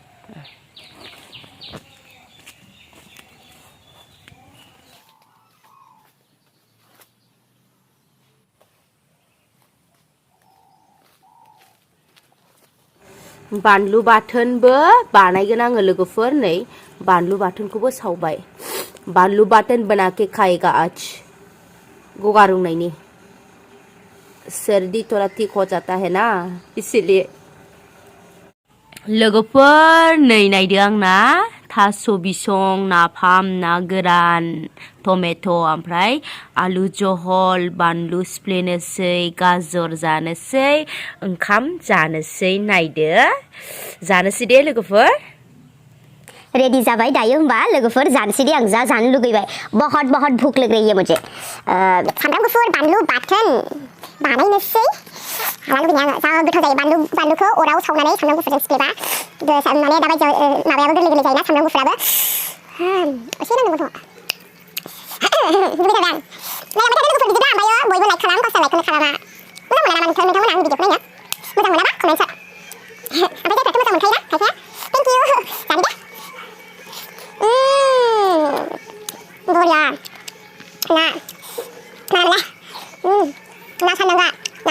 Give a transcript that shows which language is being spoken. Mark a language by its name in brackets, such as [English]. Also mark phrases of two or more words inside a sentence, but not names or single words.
[Bodo] बानलु बाथोनबो बानायगोन आङो लोगोफोर नै बानलु बाथोनखौबो सावबाय बानलु बाथोन [Hindi] बना के खाएगा आज [Bodo] गगा रुंनायनि [Hindi] सर्दी थोड़ा ठीक हो जाता है ना इसीलिए [Bodo] लोगोफोर नै नायदो आंना थास' बिसं नाफाम ना गोरान टमेट' ओमफ्राय आलु जहल बानलु सिफ्लेनोसै गाजर जानोसै ओंखाम जानोसै नायदो जानोसै दे लोगोफोर रेडी जाबाय दायो होमबा लोगोफोर जानोसै दे आं जा जानो लुगैबाय [Hindi] बहुत बहुत भूख लग रही है मुझे [Bodo] सामब्राम गुफुर बानलु बाथोन बानायनोसै हाला लुगैनाय आङो जा गोथाव जायो बानलुखौ अराव सावनानै सामब्राम गुफुरजों सिफ्लेबा माने दाबाय माबायाबो गोरलै गोरलै जायोना सामब्राम गुफुराबो एसे नांगौथ' लुगैथारबाय आं नायलांबाय थादो लोगोफोर बिदिब्ला ओमफ्रायो बयबो लाइक खालाम गावस्रा लाइकखौनो खालामा मोजां मोना नामा नोंथांमोना आंनि भिडिअखौ नायनो मोजां मोनाबा कमेन्ट ओमफ्राय जायफ्राथ' मोजां मोनखायोना खायफाया [English] thank you [Bodo] जानि दे बरिया ना ना सानदांगा